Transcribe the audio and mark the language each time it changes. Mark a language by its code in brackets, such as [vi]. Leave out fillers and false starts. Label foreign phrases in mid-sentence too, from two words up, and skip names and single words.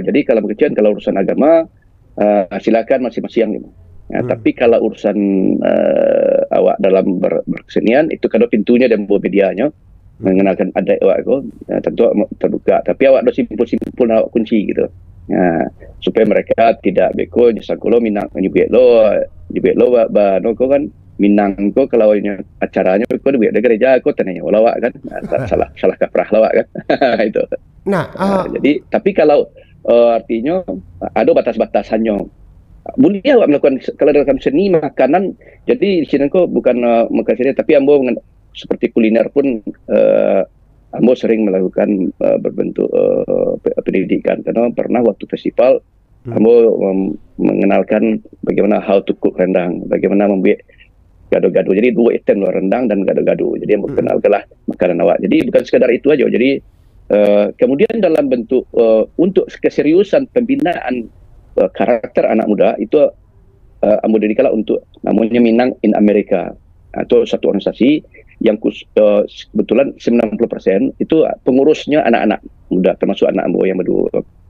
[id] Jadi kalau kecian kalau urusan agama silakan masing-masing gitu. Ya, tapi kalau urusan awak dalam berkesenian itu kalau pintunya dan medianya mengenalkan adat awak itu tentu terbuka. Tapi awak dah simpul-simpul awak kunci gitu. [min] Ya, supaya mereka tidak beko nyesangkulo Minang nyubek lo no ko kan Minang ko kalau acaranya ko di gereja ko tanya lawak kan salah kaprah lawak kan itu. [id] Nah, jadi tapi kalau artinya ada batas-batasannya. Boleh awak melakukan kalau dalam seni makanan. Jadi di sini ko bukan makan seni tapi ambo seperti kuliner pun Ambo sering melakukan berbentuk pendidikan karena pernah waktu festival Ambo mengenalkan bagaimana [en] how to cook [id] rendang, bagaimana membuat gado-gado. Jadi dua item loh, rendang dan gado-gado. Jadi Ambo kenalkanlah makanan awak. Jadi bukan sekedar itu aja. Jadi kemudian dalam bentuk untuk keseriusan pembinaan karakter anak muda itu Ambo dirikanlah untuk namanya Minang in America atau satu organisasi yang kebetulan 90% itu pengurusnya anak-anak muda termasuk anak Ambo yang berdua.